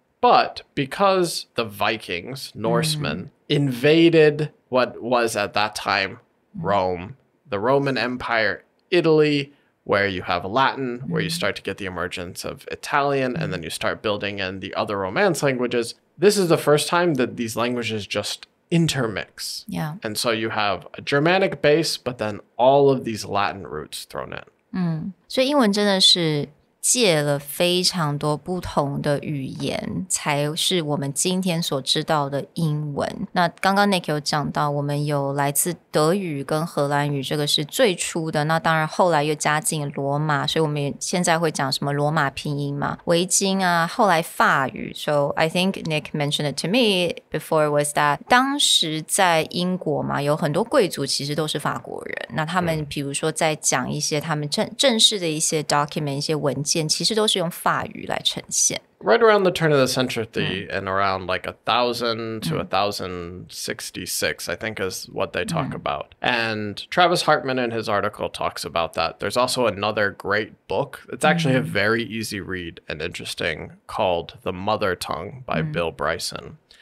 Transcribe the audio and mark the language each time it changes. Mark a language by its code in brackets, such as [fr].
[en] But because the Vikings, Norsemen, invaded what was at that time Rome, the Roman Empire, Italy, where you have Latin, where you start to get the emergence of Italian, and then you start building in the other Romance languages. This is the first time that these languages just intermix. Yeah. And so you have a Germanic base, but then all of these Latin roots thrown in. [zh] 所以英文真的是借了非常多不同的语言，才是我们今天所知道的英文。那刚刚 Nick 有讲到，我们有来自德语跟荷兰语，这个是最初的，那当然后来又加进罗马，所以我们也现在会讲什么罗马拼音嘛，维京啊，后来法语。 [en] So I think Nick mentioned it to me before was that [zh] 当时在英国嘛，有很多贵族其实都是法国人，那他们比如说在讲一些他们正式的一些 document 一些文件，其实都是用法语来呈现。 [en] Right around the turn of the century and around like 1000 to 1066, I think is what they talk about. And Travis Hartman in his article talks about that. There's also another great book. It's actually a very easy read and interesting called The Mother Tongue by Bill Bryson.